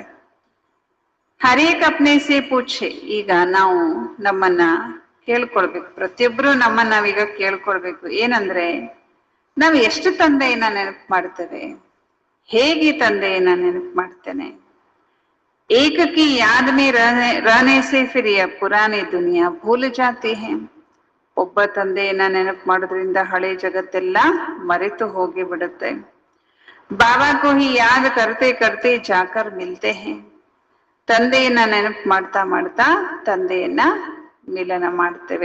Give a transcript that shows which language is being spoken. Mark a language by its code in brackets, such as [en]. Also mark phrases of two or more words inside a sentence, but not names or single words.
[hi] हरेक अपने से पूछे. [kn] ಈಗ ನಾವು ನಮ್ಮನ್ನ ಕೇಳ್ಕೊಳ್ಬೇಕು, ಪ್ರತಿಯೊಬ್ರು ನಮ್ಮನ್ನ ನಾವೀಗ ಕೇಳ್ಕೊಳ್ಬೇಕು. ಏನಂದ್ರೆ ನಾವು ಎಷ್ಟು ತಂದೆಯನ್ನ ನೆನಪು ಮಾಡ್ತೇವೆ? ಹೇಗೆ ತಂದೆಯನ್ನ ನೆನಪು ಮಾಡ್ತೇನೆ? [hi] एक की याद में रहने से फिर यह पुरानी दुनिया भूल जाती है। [kn] ಒಬ್ಬ ತಂದೆಯನ್ನ ನೆನಪು ಮಾಡೋದ್ರಿಂದ ಹಳೆ ಜಗತ್ತೆಲ್ಲ ಮರೆತು ಹೋಗಿ ಬಿಡುತ್ತೆ. [hi] बाबा को ही याद करते करते जाकर मिलते हैं. [kn] ತಂದೆಯನ್ನ ನೆನಪು ಮಾಡ್ತಾ ಮಾಡ್ತಾ ತಂದೆಯನ್ನ ಮಿಲನ ಮಾಡ್ತೇವೆ.